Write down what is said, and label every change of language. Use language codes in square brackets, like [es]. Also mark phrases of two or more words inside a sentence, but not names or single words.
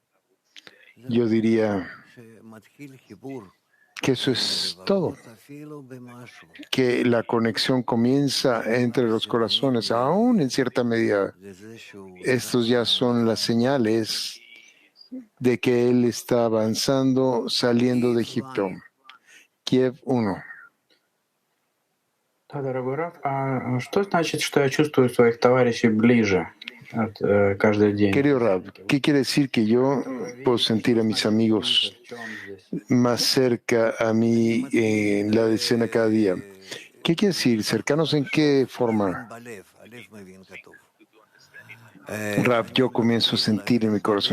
[es] Yo diría que eso es todo, que la conexión comienza entre los corazones, aún en cierta medida. Estos ya son las señales de que él está avanzando, saliendo de Egipto. Kiev 1. [ru] Да, дорогой Раф, а что значит, что я чувствую своих товарищей ближе каждый день? [es] Querido Rab, ¿qué quiere decir que yo puedo sentir a mis amigos más cerca a mí en la decena cada día? ¿Qué quiere decir? ¿Cercanos en qué forma? Rab, yo comienzo a sentir en mi corazón.